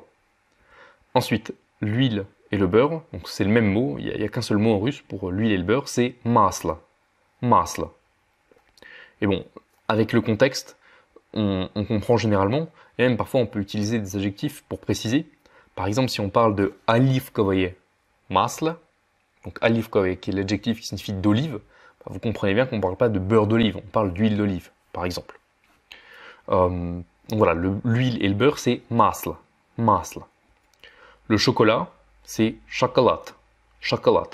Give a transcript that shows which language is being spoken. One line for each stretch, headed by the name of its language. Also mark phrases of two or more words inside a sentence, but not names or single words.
French: Ensuite, l'huile et le beurre, donc c'est le même mot, il n'y a qu'un seul mot en russe pour l'huile et le beurre, c'est
Russian: масло, масло.
French: Et bon, avec le contexte, on comprend généralement, et même parfois on peut utiliser des adjectifs pour préciser. Par exemple, si on parle de
Russian: оливковое масло,
French: donc оливковое qui est l'adjectif qui signifie d'olive, vous comprenez bien qu'on ne parle pas de beurre d'olive, on parle d'huile d'olive, par exemple. Donc voilà, l'huile et le beurre, c'est
Russian: масло, масло.
French: Le chocolat, c'est chocolat, chocolat.